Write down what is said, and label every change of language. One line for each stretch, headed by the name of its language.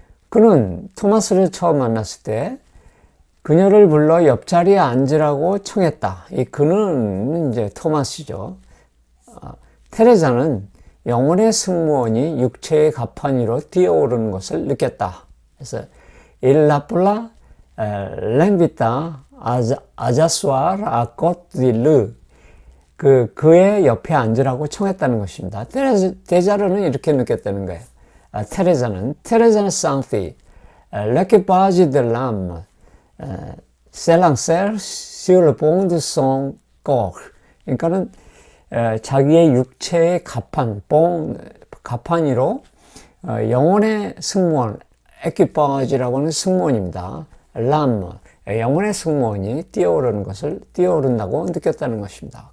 Korean: 그는 토마스를 처음 만났을 때 그녀를 불러 옆자리에 앉으라고 청했다. 이 그는 이제 토마스죠. 테레자는 영혼의 승무원이 육체의 가판 위로 뛰어오르는 것을 느꼈다. 그래서
French: Il l'appela l'invita à s'asseoir à côté de lui.
Korean: 그의 옆에 앉으라고 청했다는 것입니다. 테자르는 이렇게 느꼈다는 거예요.
French: 테레자는 sentit l'équipage de l'âme s'élancer sur le pont de son corps.
Korean: 그러니까는 자기의 육체의 가판 위로 영혼의 승무원, 에퀴파지라고 하는 승무원입니다. 람, 영혼의 승무원이 뛰어오른다고 느꼈다는 것입니다.